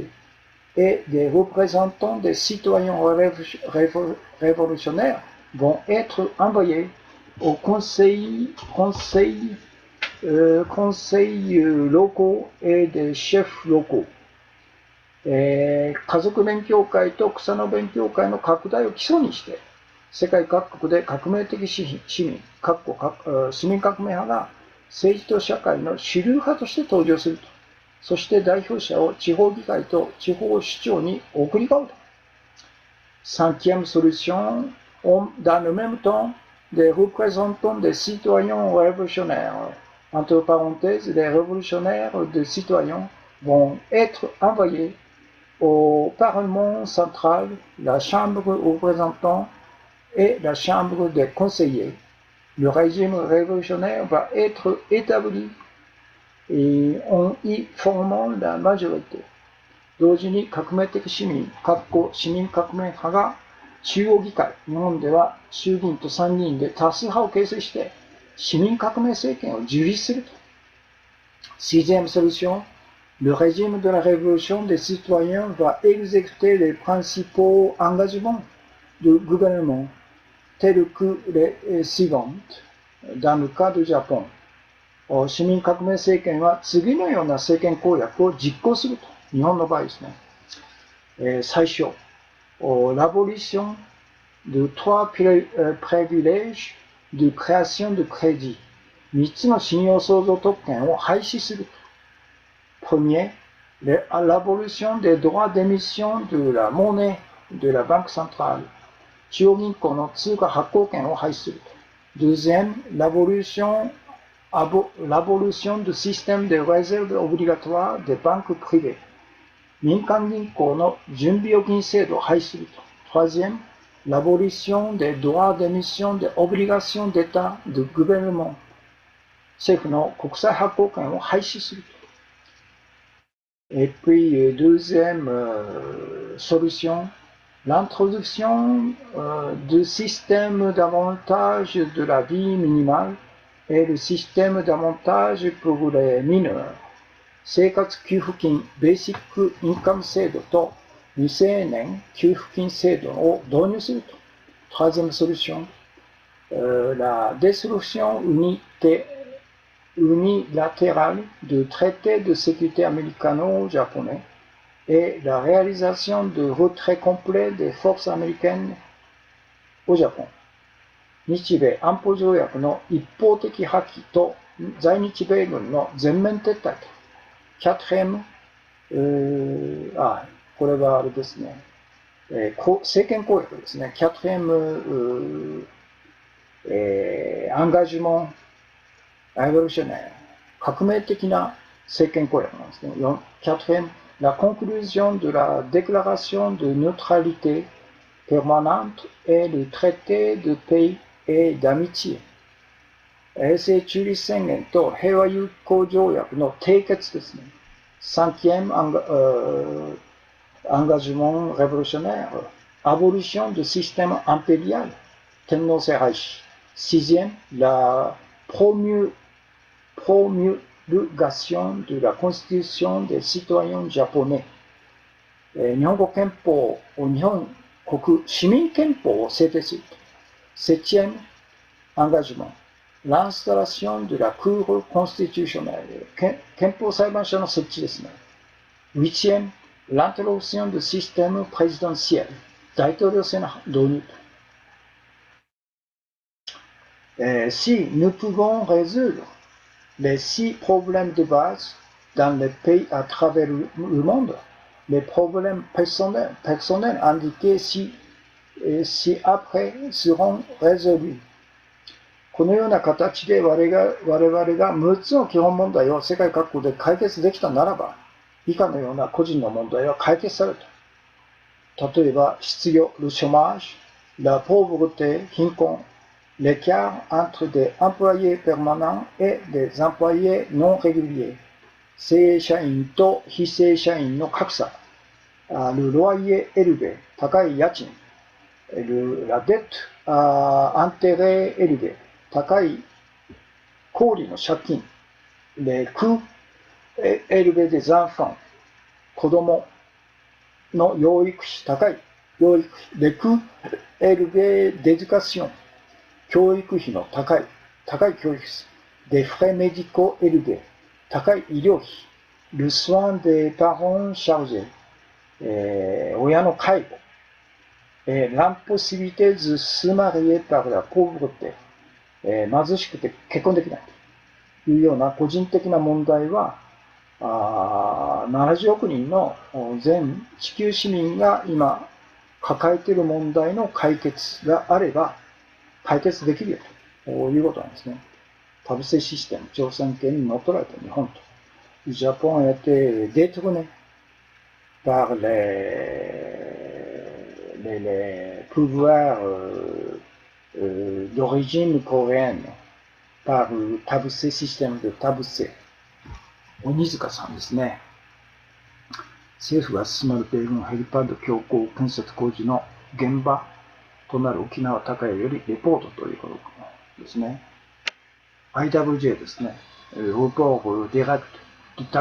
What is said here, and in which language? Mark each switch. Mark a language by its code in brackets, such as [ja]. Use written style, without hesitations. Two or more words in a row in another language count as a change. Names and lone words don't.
[fr] Et des représentants des citoyens révolutionnaires vont être envoyés aux conseils locaux et des chefs locaux. [ja] 家族勉強会と草の勉強会の拡大を基礎にして、世界各国で革命的市民、市民革命派が政治と社会の主流派として登場すると。そして代表者を地方議会と地方首長に送り込むと。 [fr] Cinquième solution, dans le même temps, des représentants des citoyens révolutionnaires, entre parenthèses, les révolutionnaires des citoyens vont être envoyés au Parlement central, la Chambre aux représentants et la Chambre des conseillers. Le régime révolutionnaire va être établi et en y formant la majorité. [ja] 同時に革命的市民、市民革命派が中央議会、日本では衆議院と参議院で多数派を形成して市民革命政権を樹立すると。 [fr] Sixième solution, le régime de la révolution des citoyens va exécuter les principaux engagements du gouvernement. telles que les suivantes dans le cas du Japon。 [ja] 市民革命政権は次のような政権公約を実行すると。日本の場合ですね。最初、 [fr] l'abolition de trois privilèges de création de crédit。 [ja] 3 つの信用創造特権を廃止する。 [fr] Premier, l'abolition des droits d'émission de la monnaie de la Banque centrale。 [ja] 中央銀行の通貨発行権を廃止する。 [fr] Deuxième, l'abolition du système de réserve obligatoire des banques privées。 [ja] 民間銀行の準備預金制度を廃止すると。 [fr] Troisième, l'abolition des droits d'émission des obligations d'État de gouvernement。 [ja] 政府の国債発行権を廃止すると。 [fr] Et puis, deuxième solution, l'introduction du système d'avantage de la vie minimale et le système d'avantage pour les mineurs。 [ja] 生活給付金、ベーシックインカム制度と未成年給付金制度を導入すると。 [fr] Troisième solution, la dissolution unilatérale du traité de sécurité américano-japonais et la réalisation de retrait complet des forces américaines au Japon。 [ja] 日米安保条約の一方的破棄と在日米軍の全面撤退と。Quatrième、これはあれですね。政権公約ですね。 [fr] Quatrième、engagement révolutionnaire。 [ja] 革命的な政権公約なんですね。 [fr] Quatrième, la conclusion de la déclaration de neutralité permanente et le traité de paix et d'amitié。 [ja] 永世中立宣言と平和友好条約の締結ですね。 [fr] Cinquième engagement révolutionnaire, abolition du système impérial, [ja] 天皇制廃止。 [fr] Sixième, la promulgation de la constitution des citoyens japonais。 [ja] 日本国憲法、日本国市民憲法を制定する。 [fr] Septième engagement, l'installation de la Cour constitutionnelle。 [ja] 憲法裁判所の設置ですね。 [fr] Huitième, l'introduction du système présidentiel。 [ja] 大統領制の導入。 [fr] Si nous pouvons résoudre les 6 problèmes de base dans les pays à travers le monde, les problèmes personnels indiqués ci-après seront résolus。 [ja] このような形で我々が6つの基本問題を世界各国で解決できたならば、以下のような個人の問題は解決されると。例えば、失業、 [fr] le chômage、la pauvreté、貧困、l'écart entre des employés permanents et des employés non réguliers、 [ja] 正社員と非正社員の格差、 [fr] le loyer élevé、高い家賃、la dette à intérêt élevé、 [ja] 高い高利の借金、 [fr] les coûts élevés des enfants、 [ja] 子供の養育費、高い養育費、les [fr] coûts élevés d'éducation、 [ja] 教育費の高い教育費、 [fr] des frais médicaux élevés、 [ja] 高い医療費、 [fr] le soin des parents chargés、 [ja] 親の介護、 [fr] l'impossibilité de se marier par la pauvreté、 [ja] 貧しくて結婚できないというような個人的な問題は、70億人の全地球市民が今抱えている問題の解決があれば解決できるよということなんですね。田臥システム、朝鮮権に乗っ取られた日本と。 [fr] Le Japon a été détourné par les pouvoirs d'origine coréenne, par le Tabuse système de Tabuse。 [ja] 鬼塚さんですね。政府が進める米軍ヘリパッド強行建設工事の現場となる沖縄高谷よりレポートということですね。IWJ ですね。 [fr] Report direct du